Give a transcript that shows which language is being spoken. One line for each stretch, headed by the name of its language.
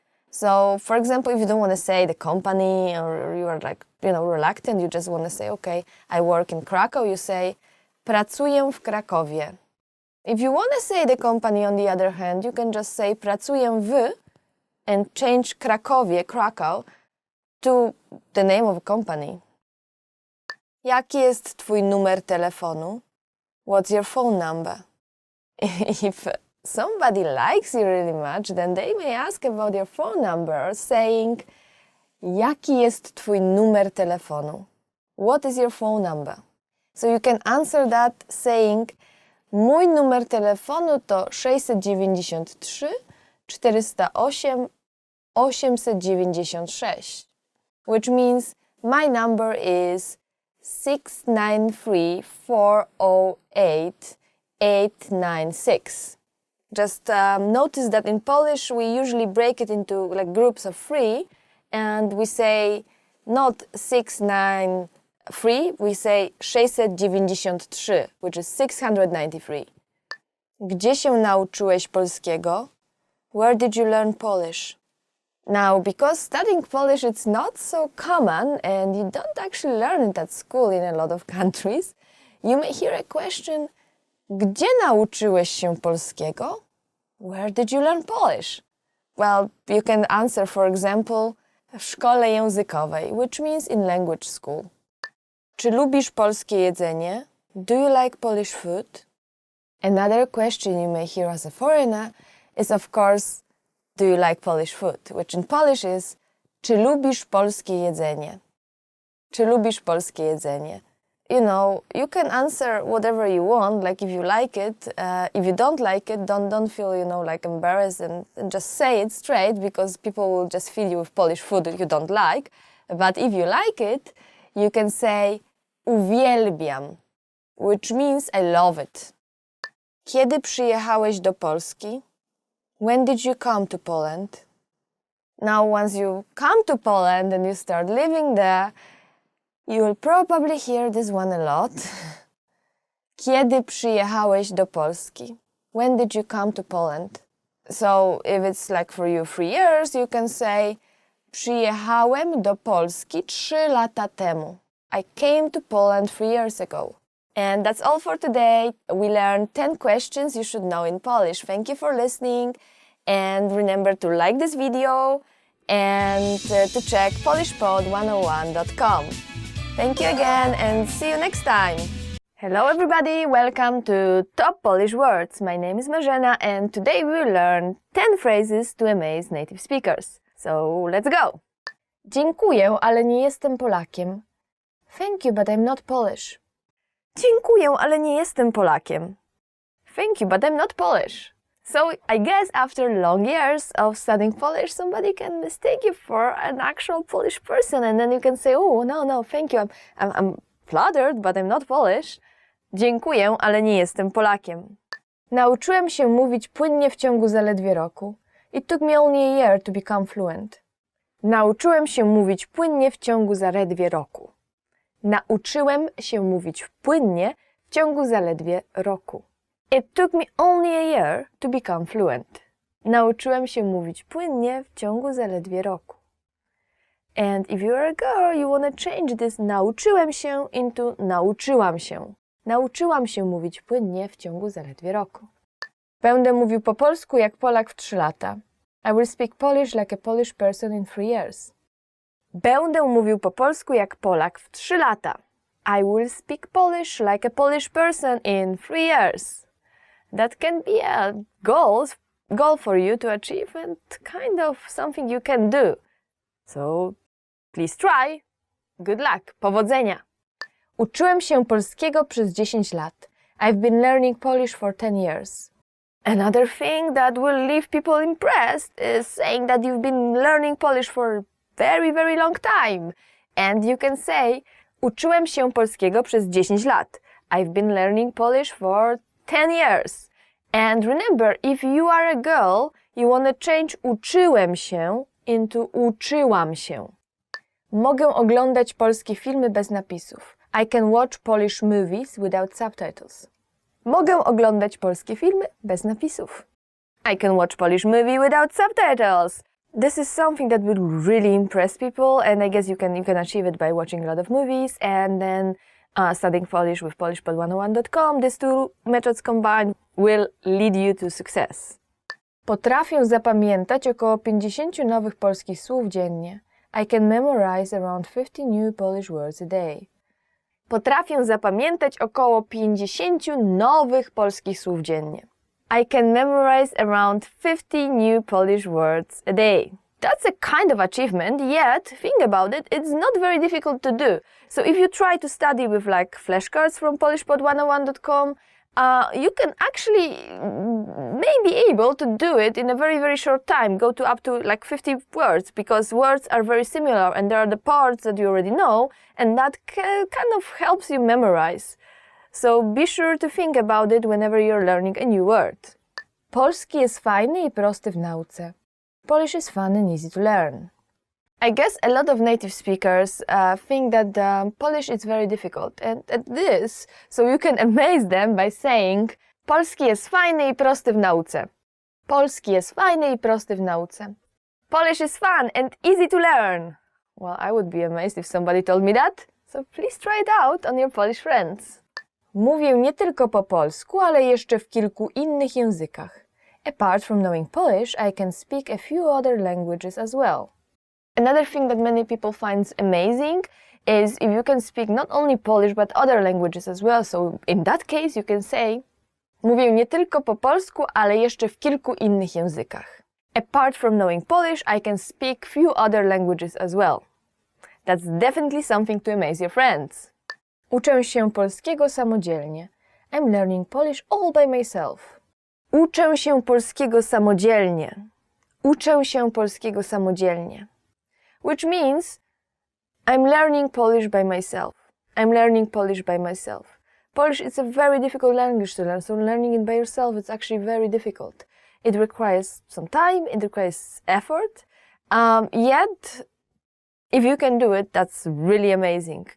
English: So, for example, if you don't want to say the company or you are like, reluctant, you just want to say, okay, I work in Krakow, you say
Polish: pracuję w Krakowie.
English: If you want to say the company, on the other hand, you can just say
Polish: pracuję w
English: and change Krakow, to the name of a company.
Polish: Jaki jest twój numer telefonu?
English: What's your phone number? If somebody likes you really much, then they may ask about your phone number, saying,
Polish: jaki jest twój numer telefonu?
English: What is your phone number? So you can answer that saying,
Polish: mój numer telefonu to
English: 693 408 896, which means my number is 693 408 896. Just notice that in Polish we usually break it into like groups of 3, and we say not 693, we say 693, which is 693.
Polish: Gdzie się nauczyłeś polskiego?
English: Where did you learn Polish? Now, because studying Polish it's not so common and you don't actually learn it at school in a lot of countries, you may hear a question,
Polish: gdzie nauczyłeś się polskiego?
English: Where did you learn Polish? Well, you can answer, for example,
Polish: w szkole językowej,
English: which means in language school.
Polish: Czy lubisz polskie jedzenie?
English: Do you like Polish food? Another question you may hear as a foreigner is, of course, do you like Polish food? Which in Polish is,
Polish: czy lubisz polskie jedzenie? Czy lubisz polskie jedzenie?
English: You can answer whatever you want, like if you like it. If you don't like it, don't feel, like embarrassed and just say it straight, because people will just feed you with Polish food that you don't like. But if you like it, you can say
Polish: uwielbiam,
English: which means I love it.
Polish: Kiedy przyjechałeś do Polski?
English: When did you come to Poland? Now, once you come to Poland and you start living there, you will probably hear this one a lot.
Polish: Kiedy przyjechałeś do Polski?
English: When did you come to Poland? So, if it's like for you 3 years, you can say
Polish: przyjechałem do Polski 3 lata temu.
English: I came to Poland 3 years ago. And that's all for today. We learned 10 questions you should know in Polish. Thank you for listening. And remember to like this video and to check polishpod101.com. Thank you again and see you next time. Hello everybody, welcome to Top Polish Words. My name is Marzena and today we will learn 10 phrases to amaze native speakers. So let's go!
Polish: Dziękuję, ale nie jestem Polakiem.
English: Thank you, but I'm not Polish.
Polish: Dziękuję, ale nie jestem Polakiem.
English: Thank you, but I'm not Polish. So I guess after long years of studying Polish, somebody can mistake you for an actual Polish person, and then you can say, oh, no, thank you, I'm flattered, but I'm not Polish.
Polish: Dziękuję, ale nie jestem Polakiem. Nauczyłem się mówić płynnie w ciągu zaledwie roku.
English: It took me only a year to become fluent.
Polish: Nauczyłem się mówić płynnie w ciągu zaledwie roku. Nauczyłem się mówić płynnie w ciągu zaledwie roku.
English: It took me only a year to become fluent.
Polish: Nauczyłem się mówić płynnie w ciągu zaledwie roku.
English: And if you're a girl, you want to change this
Polish: nauczyłem się
English: into
Polish: nauczyłam się. Nauczyłam się mówić płynnie w ciągu zaledwie roku. Będę mówił po polsku jak Polak w 3 lata.
English: I will speak Polish like a Polish person in 3 years.
Polish: Będę mówił po polsku jak Polak w 3 lata.
English: I will speak Polish like a Polish person in 3 years. That can be a goal for you to achieve and kind of something you can do. So, please try. Good luck.
Polish: Powodzenia. Uczyłem się polskiego przez 10 lat.
English: I've been learning Polish for 10 years. Another thing that will leave people impressed is saying that you've been learning Polish for a very, very long time. And you can say,
Polish: uczyłem się polskiego przez 10 lat.
English: I've been learning Polish for 10 years. And remember, if you are a girl, you want to change
Polish: uczyłem się
English: into
Polish: uczyłam się. Mogę oglądać polskie filmy bez napisów.
English: I can watch Polish movies without subtitles.
Polish: Mogę oglądać polskie filmy bez napisów.
English: I can watch Polish movie without subtitles. This is something that will really impress people, and I guess you can achieve it by watching a lot of movies and then studying Polish with polishpod101.com. These two methods combined will lead you to success.
Polish: Potrafię zapamiętać około 50 nowych polskich słów dziennie.
English: I can memorize around 50 new Polish words a day.
Polish: Potrafię zapamiętać około 50 nowych polskich słów dziennie.
English: I can memorize around 50 new Polish words a day. That's a kind of achievement, yet, think about it, it's not very difficult to do. So if you try to study with like flashcards from polishpod101.com, you can actually may be able to do it in a very, very short time, go to up to like 50 words, because words are very similar and there are the parts that you already know, and that kind of helps you memorize. So be sure to think about it whenever you're learning a new word.
Polish: Polski jest fajny i prosty w nauce.
English: Polish is fun and easy to learn. I guess a lot of native speakers think that Polish is very difficult, and it is, so you can amaze them by saying
Polish: Polski jest fajny i prosty w nauce. Polski jest fajny i prosty w nauce.
English: Polish is fun and easy to learn. Well, I would be amazed if somebody told me that, so please try it out on your Polish friends.
Polish: Mówię nie tylko po polsku, ale jeszcze w kilku innych językach.
English: Apart from knowing Polish, I can speak a few other languages as well. Another thing that many people find amazing is if you can speak not only Polish but other languages as well. So in that case you can say
Polish: mówię nie tylko po polsku, ale jeszcze w kilku innych językach.
English: Apart from knowing Polish, I can speak few other languages as well. That's definitely something to amaze your friends.
Polish: Uczę się polskiego samodzielnie.
English: I'm learning Polish all by myself.
Polish: Uczę się polskiego samodzielnie. Uczę się polskiego samodzielnie.
English: Which means I'm learning Polish by myself. I'm learning Polish by myself. Polish is a very difficult language to learn, so learning it by yourself is actually very difficult. It requires some time, it requires effort, yet if you can do it, that's really amazing.